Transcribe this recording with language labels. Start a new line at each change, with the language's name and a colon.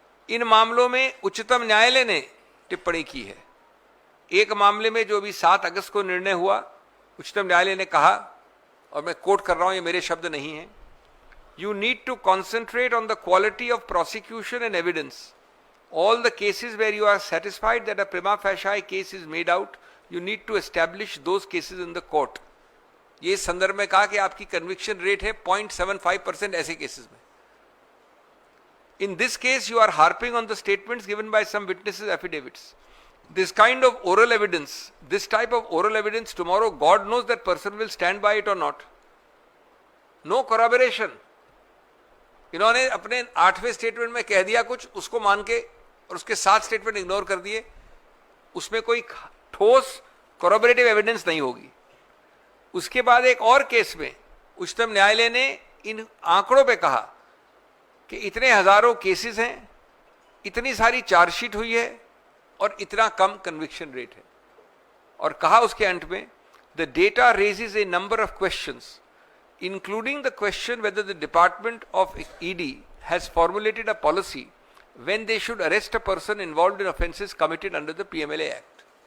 Hindi: इन मामलों में उच्चतम न्यायालय ने टिप्पणी की है। एक मामले में जो अभी 7 अगस्त को निर्णय हुआ, उच्चतम न्यायालय ने कहा, और मैं कोट कर रहा हूं, ये मेरे शब्द नहीं हैं,
English: You need to concentrate on the quality of prosecution and evidence. All the cases where you are satisfied that a prima facie case is made out, you need to establish those cases in the court.
Hindi: ये इस संदर्भ में कहा कि आपकी conviction rate है 0.75% ऐसे cases में।
English: In this case, you are harping on the statements given by some witnesses' affidavits. This kind of oral evidence, this type of oral evidence, tomorrow God knows that person will stand by it or not. No corroboration.
Hindi: इन्होंने अपने 8वें statement में कह दिया कुछ, उसको मान के, और उसके 7 स्टेटमेंट इग्नोर कर दिए। उसमें कोई ठोस कॉरबोरेटिव एविडेंस नहीं होगी। उसके बाद एक और केस में उच्चतम न्यायालय ने इन आंकड़ों पे कहा कि इतने हजारों केसेस हैं, इतनी सारी चार्जशीट हुई है और इतना कम कन्विक्शन रेट है, और कहा उसके अंत में,
English: The data raises a number of questions including the question whether the Department of ED has formulated a policy when they should arrest a person involved in offences committed under the PMLA Act.